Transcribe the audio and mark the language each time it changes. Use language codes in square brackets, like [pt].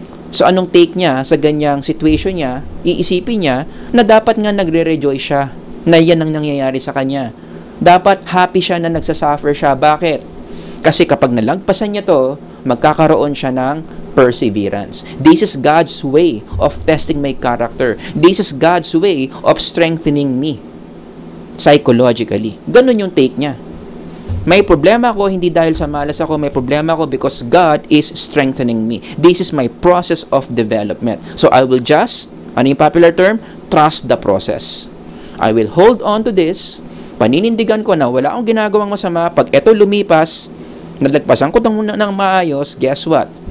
[tl] So anong take niya sa ganyang situation niya? Iisipin niya na dapat nga nagre-rejoice siya na yan ang nangyayari sa kanya. Dapat happy siya na nagsasuffer siya. Bakit? Kasi kapag nalagpasan niya to, magkakaroon siya ng perseverance. [en] This is God's way of testing my character. This is God's way of strengthening me psychologically. [tl] Ganun yung take niya. May problema ako, hindi dahil sa malas ako. May problema ako [en] because God is strengthening me. This is my process of development. So I will just, ano yung popular term? trust the process. I will hold on to this. [tl] Paninindigan ko na wala akong ginagawang masama. Pag eto lumipas, nalagpasan ko ng maayos, [en] guess what?